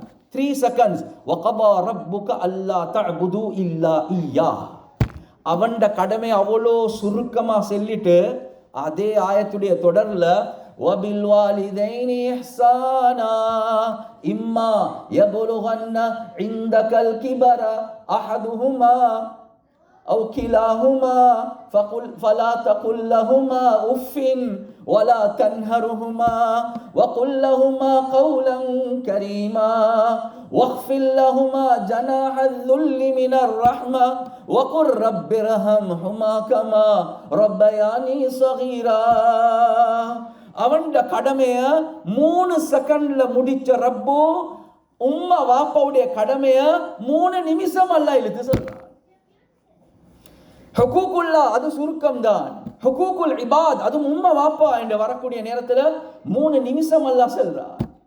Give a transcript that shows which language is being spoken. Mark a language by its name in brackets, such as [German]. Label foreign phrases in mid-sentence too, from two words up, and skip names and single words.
[Arabic] 3 seconds. وقضى ربك ألا تعبدوا إلا إياه, [Tamil] அவன்ட கடமை அவ்வளோ சுருக்கமா சொல்லிட்டு அதே ஆயத்துடைய தொடர்ல [Arabic] وبالوالدين إحسانا إما يبلغن عندك الكبر أحدهما أو كلاهما فلا تقل لهما أف ولا تنهرهما وقل لهما قولا كريما واخفض لهما جناح الذل من الرحمة وقل رب ارحمهما كما ربياني صغيرا. [Tamil] அவன்ட கடமைய 3 செகண்ட்ல முடிச்ச ரப்பு உம்மா வாப்பாவுடைய கடமைய 3 நிமிஷம் அல்ல இழுத்து சொல்றான். ஹுகூகுல்லா அது சுருக்கம் தான், [Arabic] حقوق العباد [Tamil] அது உம்மா வாப்பா என்று வரக்கூடிய நேரத்தில் 3 நிமிஷம் அல்லாஹ் சொல்றான்.